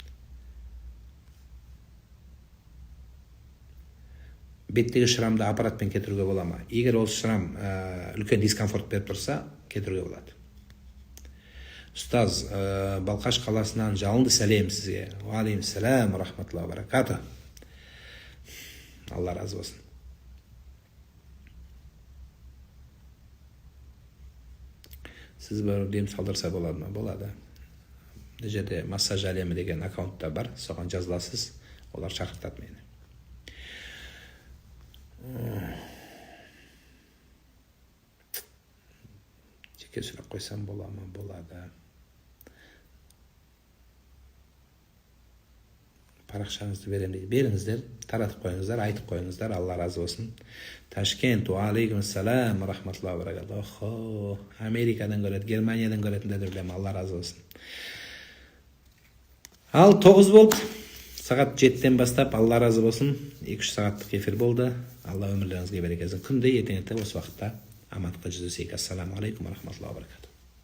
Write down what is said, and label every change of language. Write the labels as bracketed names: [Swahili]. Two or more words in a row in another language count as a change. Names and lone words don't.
[Kazakh] Беттегі шырамды аппаратпен кетіруге бола ма? Егер ол шырам үлкен дискомфорт беріп тұрса, кетіруге болады. Ұстаз, Балқаш қаласынан жалынды сәлем сізге. Уалейкум сәлем, [Arabic] رحمة الله وبركاته. [Kazakh] Алла разы болсын. Сіз бір дем салдырса болады ма? Болады. Бұл жерде массаж әлемі деген аккаунтта бар, соған жазыласыз, олар шақыртады мені. Жеке сұрақ қойсам бола ма? Болады. Парақшаңызды берем дейді. Беріңіздер, таратып қойыңыздар, айтып қойыңыздар. Алла разы болсын. Ташкент, [Arabic] وعليكم السلام رحمة الله وبركاته. [Kazakh] Америкадан көреді, Германиядан көретіндер де білем. Алла разы болсын. Ал 9 болды. Сағат 7-тен бастап Алла разы болсын. 2-3 сағаттық эфир болды. Алла өмірлеріңізге берекесін. Күнде ертең осы уақытта амандықта жүздесейік. [Arabic] السلام عليكم رحمة الله وبركاته.